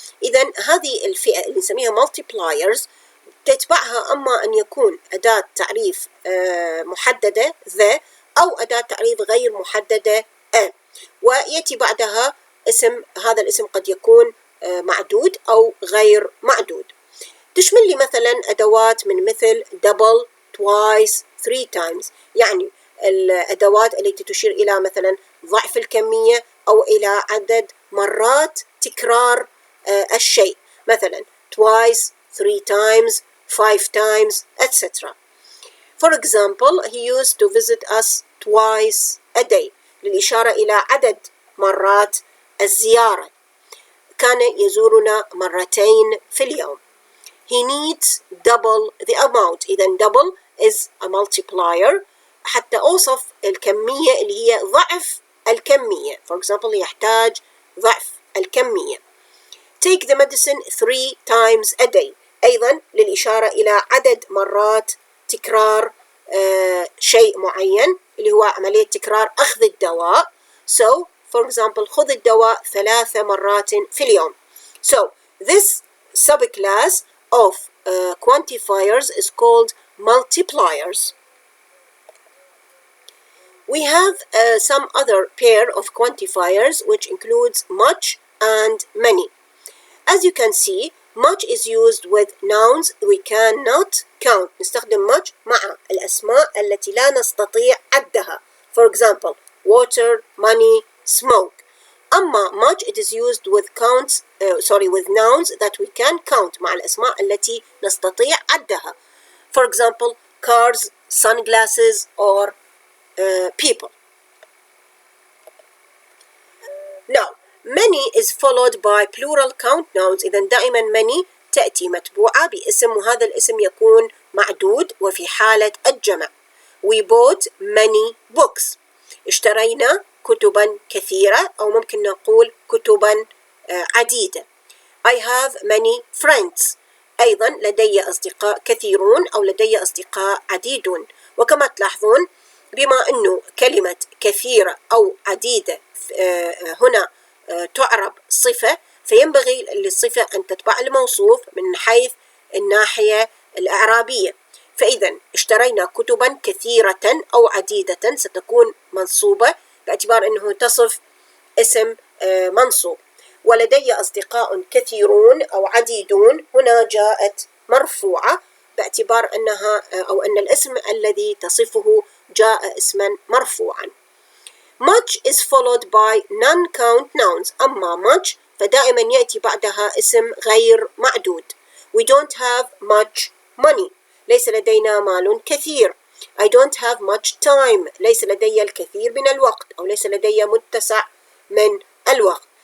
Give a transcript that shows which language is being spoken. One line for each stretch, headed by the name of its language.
Arabic: إذن هذه الفئة اللي نسميها multipliers تتبعها أما أن يكون أداة تعريف محددة the أو أداة تعريف غير محددة a، ويأتي بعدها اسم. هذا الاسم قد يكون معدود أو غير معدود. تشمل لي مثلا أدوات من مثل double, twice, three times، يعني الأدوات التي تشير إلى مثلا ضعف الكمية أو إلى عدد مرات تكرار الشيء، مثلا twice, three times, five times, etc.
English: For example, he used to visit us twice a day
Arabic: للإشارة إلى عدد مرات الزيارة. كان يزورنا مرتين في اليوم.
English: He needs double the amount.
Arabic: إذا double
English: is a multiplier
Arabic: حتى أوصف الكمية اللي هي ضعف الكمية.
English: For example
Arabic: يحتاج ضعف الكمية.
English: Take the medicine 3 times a day.
Arabic: أيضا للإشارة إلى عدد مرات تكرار شيء معين اللي هو عملية تكرار أخذ الدواء.
English: So for example
Arabic: خذ الدواء 3 مرات في اليوم.
English: So this subclass of quantifiers is called multipliers. We have some other pair of quantifiers which includes much and many. As you can see, much is used with nouns we cannot count.
Arabic: نستخدم much مع الأسماء التي لا نستطيع عدها.
English: For example, water, money, smoke.
Arabic: أما
English: much it is used with with nouns that we can count
Arabic: مع الأسماء التي نستطيع عدها.
English: For example, cars, sunglasses or people. many is followed by plural count nouns.
Arabic: إذا دائما many تأتي متبوعة باسم، وهذا الاسم يكون معدود وفي حالة الجمع.
English: We bought many books.
Arabic: اشترينا كتبا كثيرة، أو ممكن نقول كتبا عديدة.
English: I have many friends.
Arabic: أيضا لدي أصدقاء كثيرون أو لدي أصدقاء عديدون. وكما تلاحظون بما أنه كلمة كثيرة أو عديدة هنا تعرب صفة، فينبغي للصفة أن تتبع الموصوف من حيث الناحية الإعرابية. فإذا اشترينا كتبا كثيرة أو عديدة ستكون منصوبة باعتبار أنه تصف اسم منصوب. ولدي أصدقاء كثيرون أو عديدون هنا جاءت مرفوعة باعتبار أنها أو أن الاسم الذي تصفه جاء اسما مرفوعا.
English: Much is followed by non-count nouns.
Arabic: أما much فدائما يأتي بعدها اسم غير معدود.
English: We don't have much money.
Arabic: ليس لدينا مال كثير.
English: I don't have much time.
Arabic: ليس لدي الكثير من الوقت، أو ليس لدي متسع من الوقت.